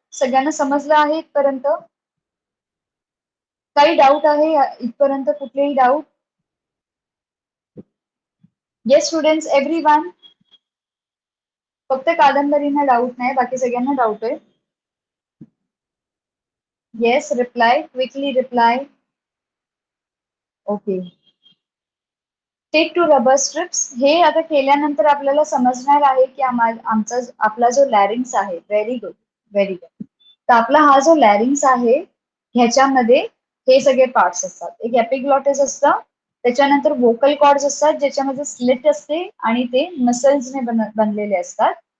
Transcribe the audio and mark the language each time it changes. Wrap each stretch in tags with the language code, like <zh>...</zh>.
<mr>सगळ्यांना समजलं आहे इथपर्यंत? काही डाऊट आहे इथपर्यंत? कुठलेही डाऊट? Yes students, everyone? फक्त कादंबरीना डाऊट नाही, बाकी सगळ्यांना डाऊट आहे?</mr> <en>Yes, reply, quickly reply. Okay, take 2 rubber strips.</en> <mr>हे आता केल्यानंतर आपल्याला समजणार आहे की आमचा आपला जो लॅरिंग्स आहे, व्हेरी गुड, व्हेरी गुड। तर आपला हा जो लॅरिंग्स आहे, ह्याच्यामध्ये हे सगळे पार्ट्स असतात। एक एपिग्लॉटिस असतं, त्याच्यानंतर वोकल कॉर्ड्स असतात, ज्याच्यामध्ये स्लिट असते आणि ते मसल्सने बनलेले असतात।</mr>